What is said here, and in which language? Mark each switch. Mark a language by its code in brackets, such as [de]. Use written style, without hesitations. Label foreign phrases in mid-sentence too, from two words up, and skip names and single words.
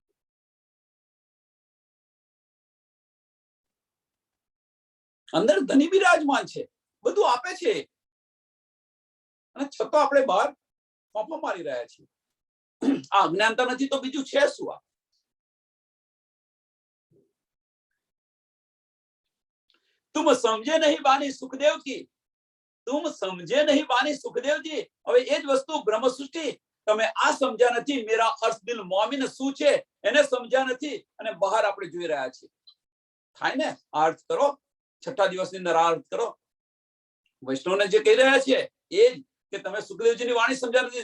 [gu] અંદર ધની બિરાજમાન છે, બધું આપે છે, અને છતાં આપણે બહાર ફોફા મારી રહ્યા છીએ. આ અજ્ઞાનતા નથી તો બીજું છે શું? આ [hi] तुम समझे नहीं बानी सुखदेव की, तुम समझे नहीं बानी सुखदेवજી. [gu] હવે એ જ વસ્તુ બ્રહ્મ સૃષ્ટિ, તમે આ સમજ્યા નથી. [hi] मेरा अर्थ दिल मोमिन [gu] શું છે એને સમજ્યા નથી, અને બહાર આપણે જોઈ રહ્યા છીએ. થાય ને? આ અર્થ કરો, છઠ્ઠા દિવસની અંદર આ અર્થ કરો. વૈષ્ણવને જે કહી રહ્યા છે એ જ કે તમે સુખદેવજીની વાણી સમજ્યા નથી.